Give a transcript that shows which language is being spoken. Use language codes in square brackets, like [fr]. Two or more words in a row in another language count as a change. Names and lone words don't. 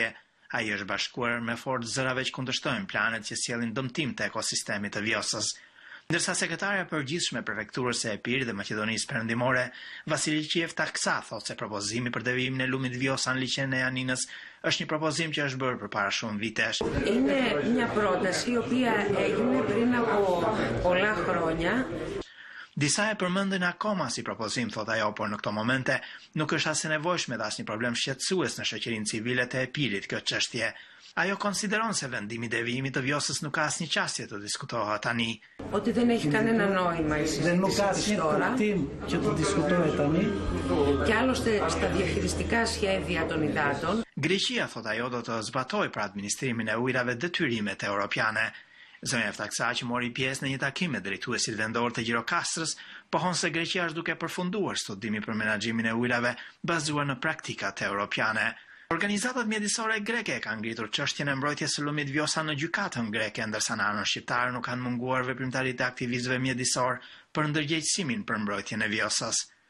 [sq] Ai është bashkuar me fort zërave që kundërshtojnë planet që sjellin dëmtim të ekosistemit të Vjosës. Ndërsa sekretarja e përgjithshme e prefekturës së Epirit dhe Maqedonisë Perëndimore, Vasili Qief Taksa, thotë se propozimi për devijimin e lumit Vjosa në liqenin e Janinës është një propozim që është bërë përpara shumë vitesh. [el] Είναι μια πρόταση η οποία έγινε πριν από πολλά χρόνια. [sq] Disa e përmendin akoma si propozim, thot ajo, por në këto momente nuk është as e nevojshme dhe as një problem shqetësues në shoqërinë civile të Epirit kjo çështje. Ajo konsideron se vendimi i devijimit të Vjosës nuk ka asnjë çastje të diskutohet tani. [el] Ότι δεν έχει κανένα νόημα η συζήτηση τώρα. Και το [sq] diskutohet tani. [el] Και άλλωστε στα διαχειριστικά σχέδια των υδάτων. [sq] Greqia, thot ajo, do të zbatojë për administrimin e ujrave detyrimet europiane. Zonja Taksa, që mori pjesë në një takim me drejtuesit vendor të Gjirokastrës, pohon se Greqia është duke përfunduar studimi për menaxhimin e ujrave bazuar në praktikat europiane. Organizatat mjedisore greke kanë ngritur çështjen e mbrojtjes së lumit Vjosa në gjykatën greke, ndërsa në anën shqiptare nuk kanë munguar veprimtaritë e aktivistëve mjedisor për ndërgjegjësimin për mbrojtjen e Vjosës.